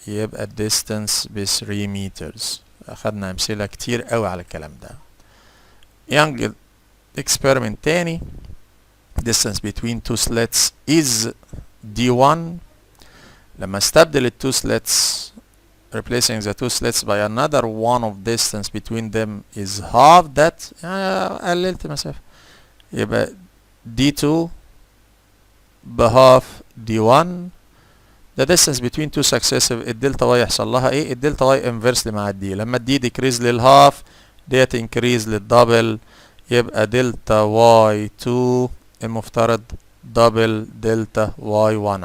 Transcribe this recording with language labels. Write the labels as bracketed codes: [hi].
[ar] يبقى الديستانس ب 3 مترز. اخدنا امثله كتير قوي على الكلام ده. يانج experiment تاني. [en] distance between two slits is D1. [ar] لما استبدل ال [en] two slits replacing the two slits by another one of distance between them is half that. [ar] قللت مسافة يبقى D2 بهاف D1. [en] the distance between two successive [ar] الدلتا واي يحصل لها ايه؟ الدلتا واي انفرسلي مع الدي. لما الدي ديكريز للهاف ديت انكريز للدبل يبقى دلتا واي 2 المفترض دبل دلتا واي 1.